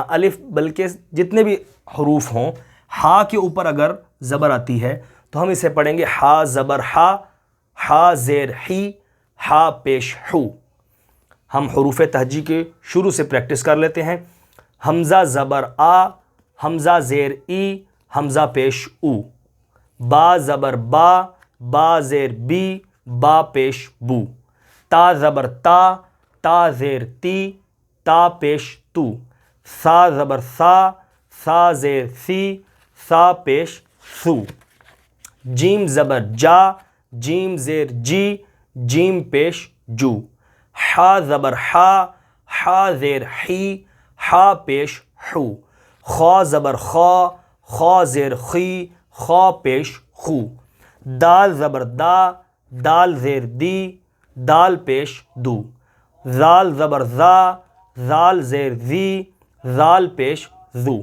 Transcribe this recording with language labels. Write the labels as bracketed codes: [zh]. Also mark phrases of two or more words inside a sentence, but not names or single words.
[ur] الف بلکہ جتنے بھی حروف ہوں، ہا کے اوپر اگر زبر آتی ہے تو ہم اسے پڑھیں گے ہا زبر ہا، ہا زیر ہی، ہا پیش ہو۔ ہم حروف تہجی کے شروع سے پریکٹس کر لیتے ہیں۔ حمزہ زبر آ، حمزہ زیر ای، حمزہ پیش او، با زبر با، با زیر بی، با پیش بو، تا زبر تا، تا زیر تی، تا پیش تو، سا زبر سا، سا زیر سی، سا پیش سو، جیم زبر جا، جیم زیر جی، جیم پیش جو، حا زبر حا، حا زیر حی، حا پیش حو، خا زبر خا، خا زیر خی، خا پیش خو، دال زبر دا، دال زیر دی، دال پیش دو، زال زبر زا، زال زیر زی، زال پیش زو۔